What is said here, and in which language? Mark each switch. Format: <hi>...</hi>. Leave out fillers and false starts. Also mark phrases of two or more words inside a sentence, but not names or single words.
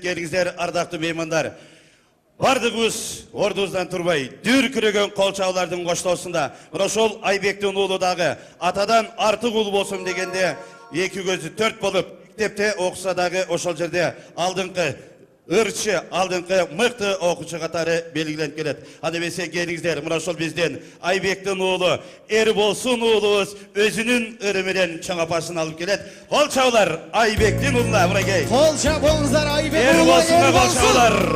<ky>Келиңиздер, ардактуу меймандар. Бардыгыбыз ордубуздан турбай, дүркүрөгөн кол чабуулардын коштоосунда ошол Айбектин уулу дагы атадан артык уулу болсун дегенде эки көзү төрт болуп, мектепте окуса дагы ошол жерде алдыңкы ырчы, алдыңкы мыкты окуучу катары белгиленип келет. Анда эмесе келиңиздер, мына ошол бизден Айбектин уулу Эрболсун уулубуз өзүнүн ыры менен чоң апасын алып келет. Кол чабуулар Айбектин уулуна, мынакей. Кол чабыңыздар Айбек уулу Эрболсунга кол чабуулар.</ky>